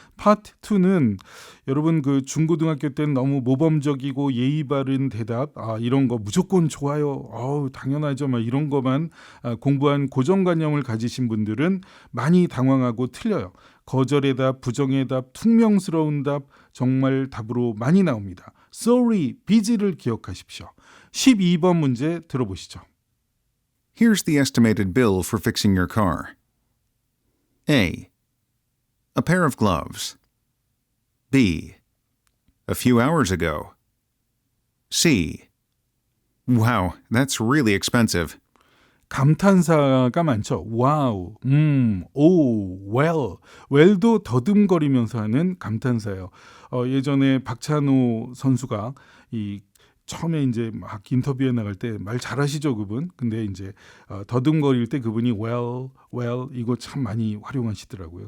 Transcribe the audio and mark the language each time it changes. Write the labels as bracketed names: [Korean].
[Korean] 파트 2는 여러분 중고등학교 때는 너무 모범적이고 예의 바른 대답 이런 거 무조건 좋아요. 당연하죠. 이런 거만 공부한 고정관념을 가지신 분들은 많이 당황하고 틀려요. 거절의 답, 부정의 답, 퉁명스러운 답 정말 답으로 많이 나옵니다. Sorry, busy를 기억하십시오. 12번 문제 들어보시죠. [English] Here's the estimated bill for fixing your car. A. A pair of gloves. B. A few hours ago. C. Wow, that's really expensive. [Korean] 감탄사가 많죠. 와우, 오, well. well도 더듬거리면서 하는 감탄사예요. 예전에 박찬호 선수가 이 처음에 이제 막 인터뷰에 나갈 때 말 잘하시죠, 그분. 근데 이제 더듬거릴 때 그분이 well 이거 참 많이 활용하시더라고요.